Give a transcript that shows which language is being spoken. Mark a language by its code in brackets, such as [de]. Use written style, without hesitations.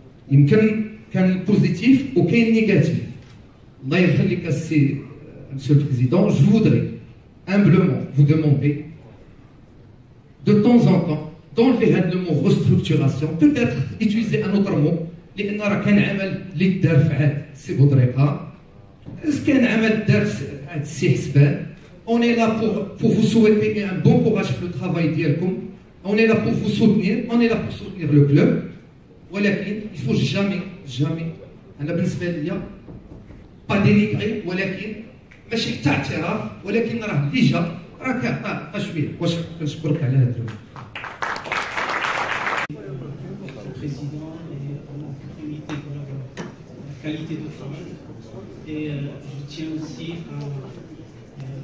[ar] يمكن كان بوزيتيف وكاين نيجاتيف. الله يخليك السي مسيو البريزيدون، [fr] je voudrais humblement vous demander de temps en temps d'enlever [ar] هذا [fr] le mot restructuration, peut-être utiliser un autre mot، [ar] لان راه كان عمل اللي دار في عهد سي بودريقه، كان عمل دار في عهد السي حسبان. [fr] On est là pour vous souhaiter un bon courage pour le travail d'Yelkoum. On est là pour vous soutenir, on est là pour soutenir le club. [ar] ولكن [fr] il faut jamais [ar] أنا بالنسبة ليا [fr] pas dénigrer، [ar] ولكن ماشي حتى اعتراف، ولكن راه اللي جا راه كيعطى شوية. واش كنشكرك على هذا الوقت. [fr] Président et pour l'opportunité de la qualité de travail. Et je tiens aussi à